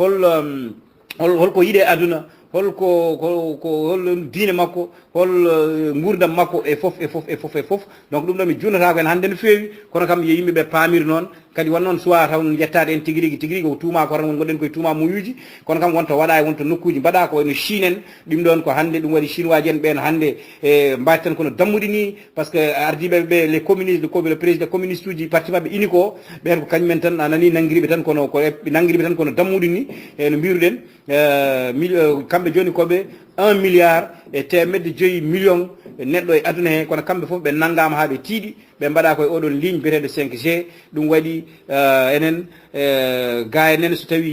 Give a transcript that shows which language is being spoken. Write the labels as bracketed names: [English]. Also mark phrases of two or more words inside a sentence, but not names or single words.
[Fula] holko yiiɗe aduna hol diine makko hol gurdam makko e fof donc ɗum ɗo mi junnata ko en hannde no feewi kono kam yo yimɓeɓe paamir noon kadi won noon suwa taw yettade en tigui rigui ko tuuma ko tan gonɗen koye tuuma muyuji kono kam wonto waɗa e wonto nokkuji mbaɗa ko no Chine en ɗum ɗon ko hannde ɗum waɗi chinois ji en ɓen hannde e mbati tan kono dammuɗi ni [French] par ce que [Fula] ardiɓe ɓe [French] les communistes le président communiste [Fula] uji parti mabɓe unique o ɓen ko kañumen tan a nani nanguiriɓe tan kono dammuɗi ni e no mbiruɗen kamɓe joni koɓe 1 milliard e 500 millions neɗɗo e aduna he kono kamɓe fof ɓe nanggama ha ɓe tiiɗi ɓe mbaɗa koye oɗon ligne biyeteɗo 5G ɗum waɗi enen ga enen so tawi